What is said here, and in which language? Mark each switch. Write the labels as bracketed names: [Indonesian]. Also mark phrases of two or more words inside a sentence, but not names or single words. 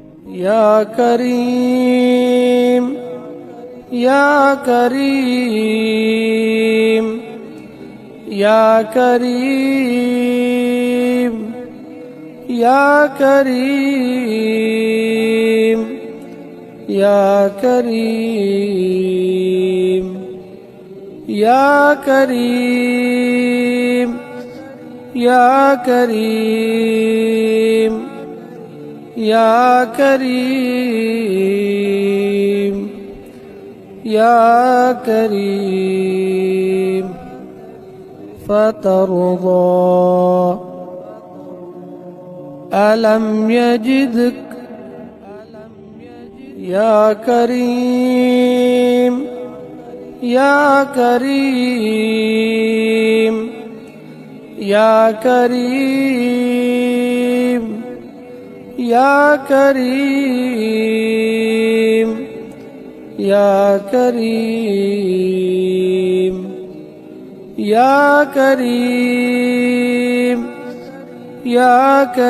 [Arabic] يا كريم يا كريم يا كريم يا كريم يا كريم يا كريم يا كريم يا كريم يا كريم فترضى ألم يجدك يا كريم يا كريم يا كريم يا كريم يا كريم يا كريم يا